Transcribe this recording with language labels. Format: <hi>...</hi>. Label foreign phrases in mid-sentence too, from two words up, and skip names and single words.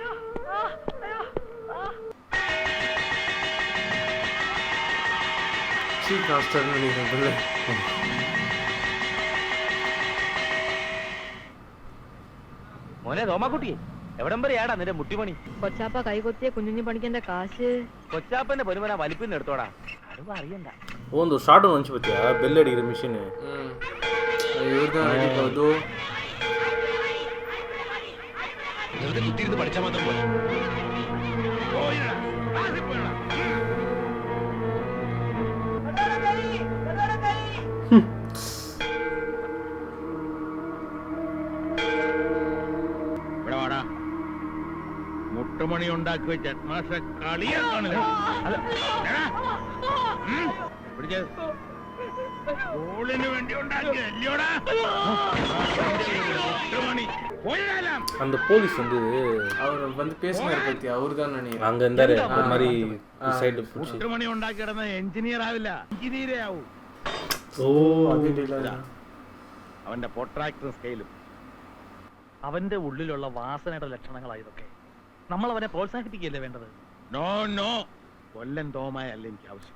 <ml>മോനെ തോമാക്കുട്ടിയെ, എവിടം വരെയാടാ നിന്റെ മുട്ടിമണി? കൊച്ചാപ്പ കൈകൊത്തിയ കുഞ്ഞുഞ്ഞു പണിക്കന്റെ കാശ് കൊച്ചാപ്പന്റെ പൊരുമന വലിപ്പിന്ന് എടുത്തോടാ. അത് അറിയണ്ട.</ml> <ta>ஓ இந்த ஷார்ட் ஒன்று வந்துச்சு பார்த்தியா, பெல் அடிக்கிற மிஷின்.</ta> <ml>കുത്തിയിരുന്ന് പഠിച്ചാൽ മാത്രം പോലെ. ഇവിടെ വാടാ. മുട്ടുമണി ഉണ്ടാക്കി വെച്ച മാഷ കളിയാക്കാണ്. ഗോളിന് വേണ്ടി ഉണ്ടാക്കിയല്ലോടാ മുട്ടുമണി.</ml> <ta>அந்த போலீஸ் வந்து அவர் வந்து பேசினாரு பத்தி, அவரு தான் நினைக்கிறேன். அங்க இருந்தாரு ஒரு மாதிரி சைடு புடிச்சு.</ta> <ml>മുട്ടുമണി ഉണ്ടാക്കി കിടന്ന എഞ്ചിനീയർ ആവില്ല, എഞ്ചിനീയറേ ആവൂ. ഓ അവന്റെ പൊട്രാക്ടറും സ്കെയിലും. അവന്റെ ഉള്ളിലുള്ള വാസനയുടെ ലക്ഷണങ്ങളാണ് ഇതൊക്കെ. നമ്മൾ അവനെ പ്രോത്സാഹിപ്പിക്കുകയല്ലേ വേണ്ടത്?</ml> <en>no no,</en> <ml>കൊല്ലൻ തോമായല്ല എനിക്ക് ആവശ്യം.</ml>